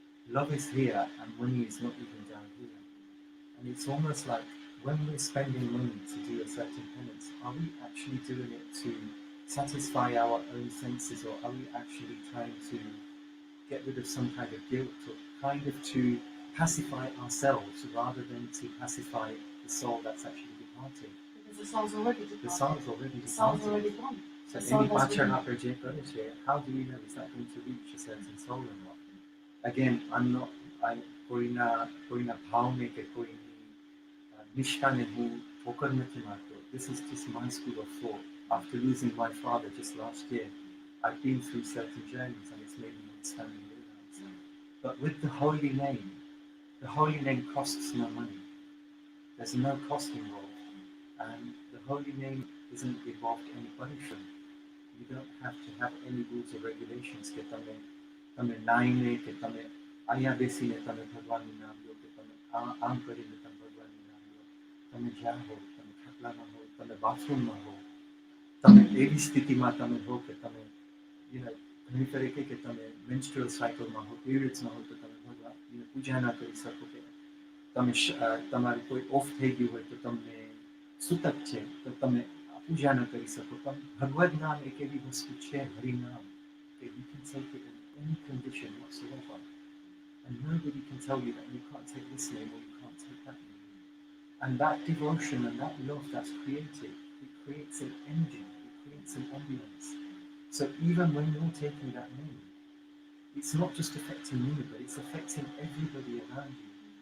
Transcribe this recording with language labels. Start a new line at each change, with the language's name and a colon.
English: Love is here and money is not even down here. And it's almost like when we're spending money to do a certain penance, are we actually doing it to satisfy our own senses, or are we actually trying to get rid of some kind of guilt, or kind of to pacify ourselves rather than to pacify the soul that's actually departed? Because the soul's already departed. The soul's already The soul's departed. already gone. So The soul any has been- how do we know is that going to reach a certain soul or not? Again, I'm not, I
Gujarati: कोई ना भाव में के कोई निष्ठा ने हूँ ठोकर નથી મારતો.
English: This is just my school of thought. After losing my father just last year, I've been through certain journeys and it's made me understand and realize. But with the holy name costs no money. There's no cost involved. And the holy name isn't involved any punishment. You don't have to have any rules or regulations
Gujarati: કે તમે નાઈને કે તમે અહીંયા બેસીને તમે ભગવાનનું નામ લો કે તમે આમ કરીને તમે ભગવાનનું નામ લો. તમે જ્યાં હો, તમે ખાટલામાં હો, તમે બાથરૂમમાં હો, તમે એવી સ્થિતિમાં તમે હો કે તમે ઘણી તરીકે કે તમે menstrual cycleમાં હો, periodsમાં હો, તો તમે ભગવાન પૂજા ના કરી શકો કે તમે તમારી કોઈ ઓફ થઈ ગયું હોય તો તમને સૂતક છે તો તમે પૂજા ન કરી શકો. પણ ભગવદ નામ એક એવી વસ્તુ છે, હરિનામ, કે
English: you can take it in any condition whatsoever. And nobody can tell you that you can't take this name or you can't take that name. And that devotion and that love that's created, it creates an energy, it creates an ambience. So even when you're taking that name, it's not just affecting you, but it's affecting everybody around you.